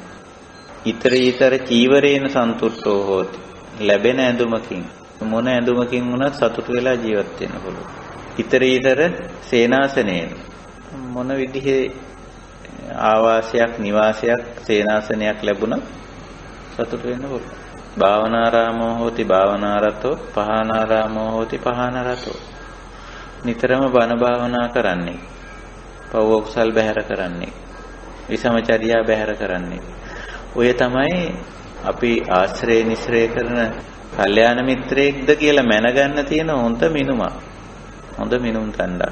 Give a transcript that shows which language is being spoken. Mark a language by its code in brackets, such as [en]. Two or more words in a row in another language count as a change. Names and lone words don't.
[pi] ඊතරීතර චීවරේන සන්තුට්ඨෝ හෝති. [si] ලැබෙන ඇඳුමකින්, මොන ඇඳුමකින් වුණත් සතුටු වෙලා ජීවත් වෙන්න පුළුවන්. [pi] ඊතරීතර සේනාසනේන, [si] මොන විදිහේ ආවාසයක්, නිවාසයක්, සේනාසනයක් ලැබුණත් සතුටු වෙන්න පුළුවන්. [pi] භාවනාරාමෝ හෝති භාවනාරතෝ, පහනාරාමෝ හෝති පහනරතෝ. [si] නිතරම බණ භාවනා කරන්නේ, පව් කුසල් බැහැර කරන්නේ, විසමචර්යා බැහැර කරන්නේ. ඔය තමයි අපි ආශ්‍රය නිස්සරය කරන කල්යාණ මිත්‍රයෙක්ද කියලා මැනගන්න තියෙන හොඳ මිනුමක්. හොඳ මිනුම් තණ්ඩක්.